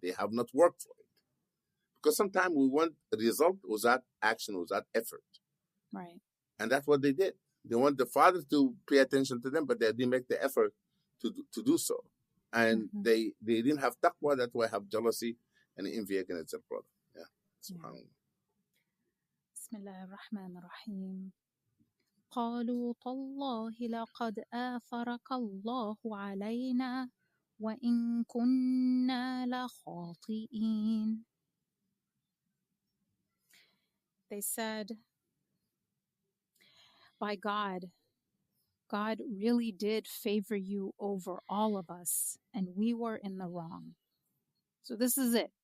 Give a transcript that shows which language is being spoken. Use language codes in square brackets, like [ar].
[en] They have not worked for it. Because sometimes we want a result without action, without effort. Right. And that's what they did. They want the father to pay attention to them, but they didn't make the effort to do so. And they didn't have taqwa, that's why have jealousy and envy against their brother. Yeah. SubhanAllah. Bismillah ar-Rahman ar-Rahim. [ar] قالوا تالله لقد آثرك الله علينا وإن كنا لخاطئين. [en] They said, by God really did favor you over all of us, and we were in the wrong. So this is it.